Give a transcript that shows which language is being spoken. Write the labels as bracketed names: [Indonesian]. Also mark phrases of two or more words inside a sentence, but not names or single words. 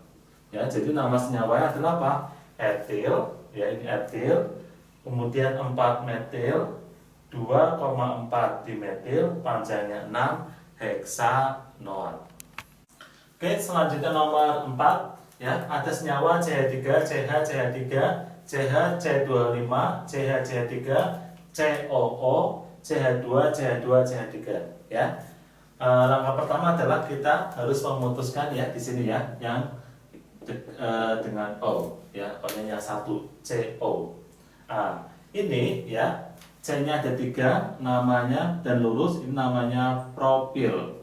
[Indonesian] Ya, jadi nama senyawanya adalah apa? Etil ya, ini etil. Kemudian 4 metil, 2,4 dimetil, panjangnya 6, heksanoat. Oke, selanjutnya nomor 4 ya, ada senyawa CH3, CH, CH3, CH, CH25, CH, CH3, COO, CH2, CH2, CH3 ya. Langkah pertama adalah kita harus memutuskan ya di sini ya yang dengan O ya, O-nya yang 1 CO. Ini ya, C-nya ada 3 namanya dan lurus, ini namanya propil.